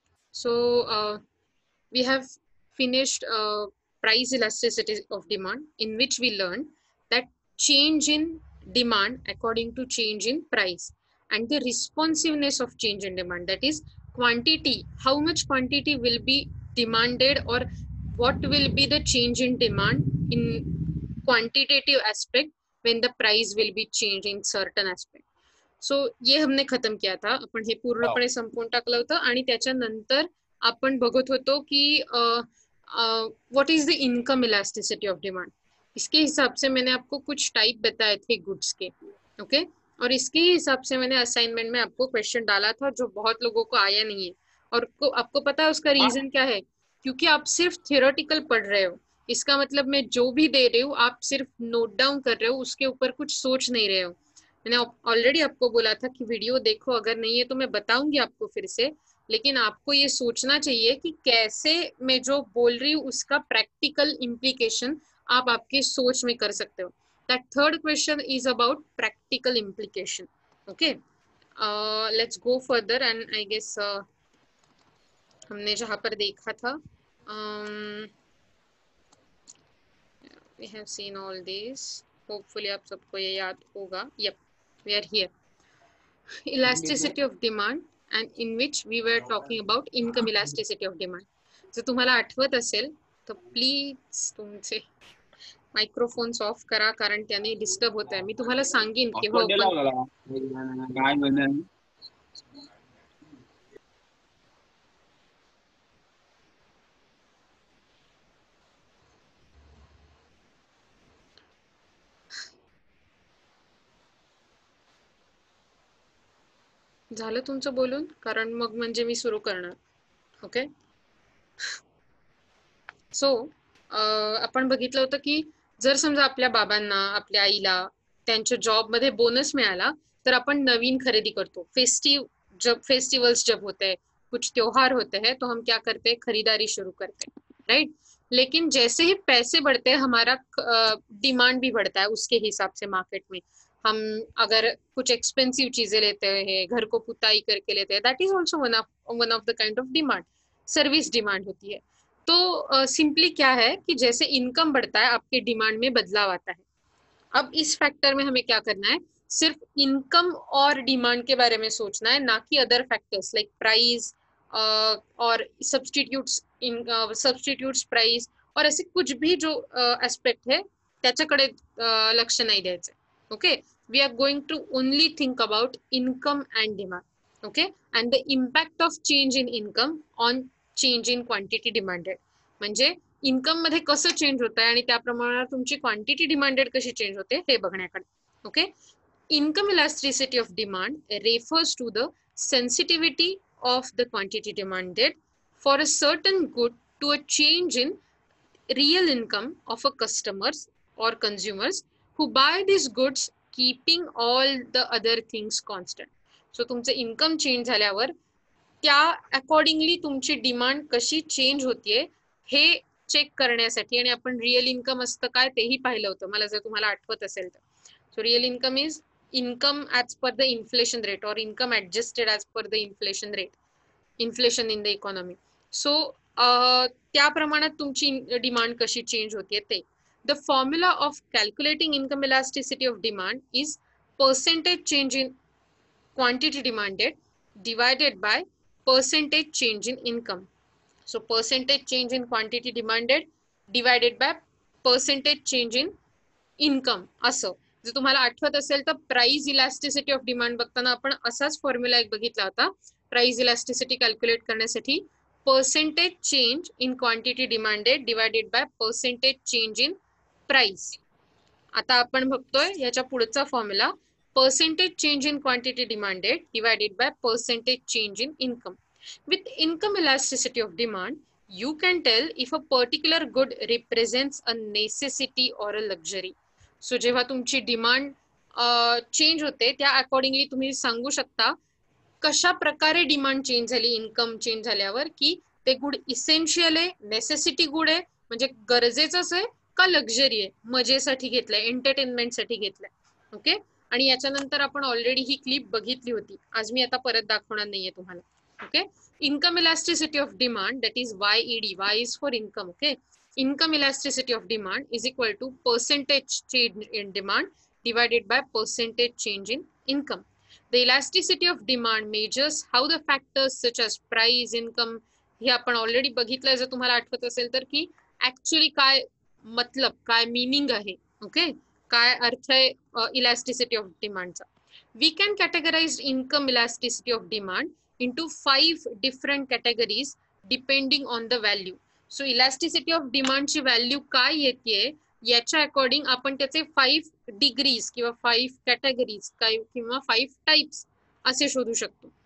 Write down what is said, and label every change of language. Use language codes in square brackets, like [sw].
[en] So we have finished price elasticity of demand, in which we learned that change in demand according to change in price, and the responsiveness of change in demand, that is quantity, how much quantity will be demanded, or what will be the change in demand in quantitative aspect when the price will be changed in certain aspect. [hi] सो ये हमने खत्म किया था. [mr] आपण हे पूर्णपणे संपवून टाकलं होतं आणि त्याच्यानंतर आपण बघत होतो की [en] What is the income elasticity of demand. [hi] इसके हिसाब से मैंने आपको कुछ टाइप बताए थे गुड्स के. ओके और इसके हिसाब से मैंने असाइनमेंट में आपको क्वेश्चन डाला था जो बहुत लोगों को आया नहीं है. और आपको पता है उसका रीजन क्या है? क्योंकि आप सिर्फ थियोरेटिकल पढ़ रहे हो. इसका मतलब मैं जो भी दे रही हूँ आप सिर्फ नोट डाउन कर रहे हो, उसके ऊपर कुछ सोच नहीं रहे हो. मैंने ऑलरेडी आपको बोला था कि वीडियो देखो, अगर नहीं है तो मैं बताऊंगी आपको फिर से, लेकिन आपको ये सोचना चाहिए कि कैसे मैं जो बोल रही हूँ उसका प्रैक्टिकल इम्प्लीकेशन आप आपके सोच में कर सकते हो. [en] That third question is about practical implication. Okay let's go further. And I guess [hi] हमने जहाँ पर देखा था [en] We have seen all this. [hi] Hopefully आप सबको ये याद होगा. [en] Yup, we are here. Elasticity of demand, and in which we were talking about income elasticity of demand. [mr] जर तुम्हाला आठवत असेल तर प्लीज तुमचे मायक्रोफोन्स ऑफ करा, कारण त्याने डिस्टर्ब होत आहे. मी तुम्हाला सांगेन केव्हा ओपन. झालं तुमचं बोलून? कारण मग म्हणजे मी सुरू करणार. ओके सो आपण बघितलं होतं की जर समजा आपल्या बाबांना, आपल्या आईला त्यांच्या जॉब मध्ये बोनस मिळाला तर आपण नवीन खरेदी करतो. [hi] फेस्टिवल्स जब होते हैं, कुछ त्योहार होते हैं, तो हम क्या करते हैं, खरीदारी शुरू करते हैं, राइट. लेकिन जैसे ही पैसे बढ़ते हैं हमारा डिमांड भी बढ़ता है उसके हिसाब से मार्केट में. हम अगर कुछ एक्सपेंसिव चीजें लेते हैं, घर को पुताई करके लेते हैं, [en] That is also one of the kind of demand. [hi] Service demand होती है. तो सिंपली क्या है कि जैसे इनकम बढ़ता है आपके डिमांड में बदलाव आता है. अब इस फैक्टर में हमें क्या करना है, सिर्फ इनकम और डिमांड के बारे में सोचना है, ना कि अदर फैक्टर्स लाइक प्राइस और सब्स्टिट्यूट्स प्राइस और ऐसे कुछ भी जो एस्पेक्ट है [mr] त्याच्याकडे लक्ष नाही द्यायचं. [en] Okay we are going to only think about income and demand. Okay and the impact of change in income on change in quantity demanded. [mr] म्हणजे इनकम मध्ये कसं चेंज होत आहे आणि त्या प्रमाणात तुमची क्वांटिटी डिमांडेड कशी चेंज होते हे बघण्याकडे. [en] Okay income elasticity of demand refers to the sensitivity of the quantity demanded for a certain good to a change in real income of a customers or consumers who buy these goods keeping all the other things constant. [mr] So तुमचं income change झाल्यावर त्या accordingly तुमची demand कशी change होतीये हे check करण्यासाठी, आणि आपण रिअल इन्कम असतं काय तेही पाहिलं होतं मला जर तुम्हाला आठवत असेल तर. [en] So real income is income as per the inflation rate or income adjusted as per the inflation in the economy. [mr] So त्या प्रमाणात तुमची डिमांड कशी चेंज होते ते. [en] The formula of calculating income elasticity of demand is percentage change in quantity demanded divided by percentage change in income. So percentage change in quantity demanded divided by percentage change in income. [mr] असं जर तुम्हाला आठवत असेल तर price elasticity of demand बघताना आपण असाच formula एक बघितला होता. [en] price elasticity calculate [mr] करण्यासाठी [en] Percentage change in quantity demanded divided by percentage change in price. [mr] आता आपण बघतोय याच्या पुढचा formula [en] percentage change in quantity demanded divided by percentage change in income. With income elasticity of demand, you can tell if a particular good represents a necessity or a luxury. So [mr] जेव्हा तुमची demand change होते त्या accordingly तुम्ही सांगू शकता कशा प्रकारे demand change झाली इन्कम चेंज झाल्यावर, की ते गुड इसेन्शियल आहे, नेसेसिटी गुड आहे म्हणजे गरजेचंच आहे का लक्झरी आहे, मजेसाठी घेतलंय, एंटरटेनमेंटसाठी घेतलंय. ओके, आणि याच्यानंतर आपण ऑलरेडी ही क्लिप बघितली होती, आज मी आता परत दाखवणार नाहीये तुम्हाला. [en] Okay, income elasticity of demand, that is YED, Y is for income. Okay, income elasticity of demand is equal to percentage change in demand divided by percentage change in income. The elasticity of demand measures how the factors such as price, income, [mr] हे आपण already बघितलंय जर तुम्हाला आठवत असेल तर, की actually काय मतलब काय मीनिंग आहे. ओके, काय अर्थ आहे elasticity of डिमांडचा. [en] We can categorize income elasticity of demand into 5 different categories depending on the value. [mr] So elasticity of डिमांडची value काय येते याच्या अकॉर्डिंग आपण त्याचे 5 डिग्रीज किंवा 5 कॅटेगरीज किंवा 5 टाइप्स असे शोधू शकतो.